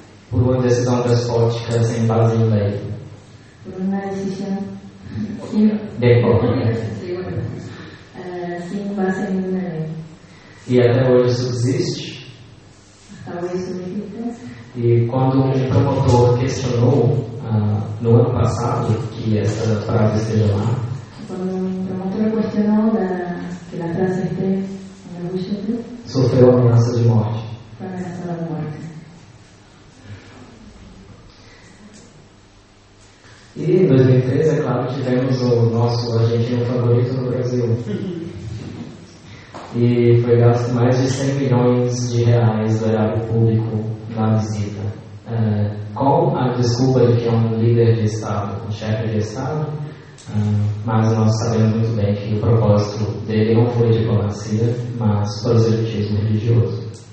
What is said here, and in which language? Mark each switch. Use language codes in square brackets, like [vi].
[pt] Por uma decisão despótica sem base em lei. [es] Por una decisión sin base en una ley. [pt] E até hoje subsiste. [es] Hasta hoy subsiste. [pt] E quando um promotor questionou no ano passado que essa frase esteja lá, [es] cuando un promotor cuestionó que la frase esté en el billete, [pt] sofreu ameaça de morte. [es] fue amenazada de muerte. [pt] E em 2013, é claro, tivemos o nosso argentino favorito no Brasil. E foi gasto mais de 100 milhões de reais do erário público na visita. Com a desculpa de que é um líder de Estado, um chefe de Estado, mas nós sabemos muito bem que o propósito dele não foi diplomacia, mas proselitismo religioso.